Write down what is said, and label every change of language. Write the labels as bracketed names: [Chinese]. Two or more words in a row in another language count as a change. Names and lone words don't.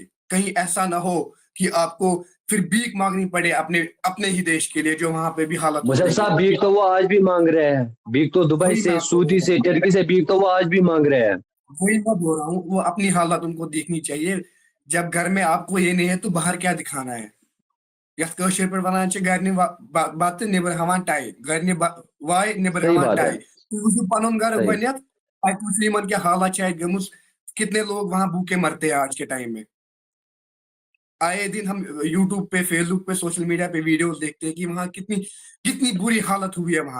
[Hindi] कहीं ऐसा ना हो कि आपको फिर भीख मांगनी पड़े अपने अपने ही देश के लिए, जो वहां पे भी हालत हो मुशर्रफ गई है। साहब, भीख तो वो आज भी मांग रहे हैं। भीख तो दुबई वही मैं से, आपको सऊदी बोल रहा से, हूँ, टर्की से भीख तो वो आज भी मांग रहे हैं। वही मैं बोल रहा हूँ, वो अपनी हालत उनको देखनी चाहिए। जब घर में आपको ये नहीं है तो बाहर क्या दिखाना है। [Kashmiri] यथ कशर पे वनान छ घर बत निबर हवान टाई, घर वाय निबर [Hindi] सही [Kashmiri] हवान [Hindi] बात है। [Kashmiri] टाई। तुझ पन घर [Hindi] सही। [Kashmiri] बनियत, [Hindi] इन की हालत है [Kashmiri] गमुस। [Hindi] कितने लोग वहां भूखे मरते हैं आज के टाइम में। आए दिन हम यूट्यूब पे, फेसबुक पे, [English] social media [Hindi] पे वीडियोस देखते हैं कि वहां कितनी कितनी बुरी हालत हुई है वहां।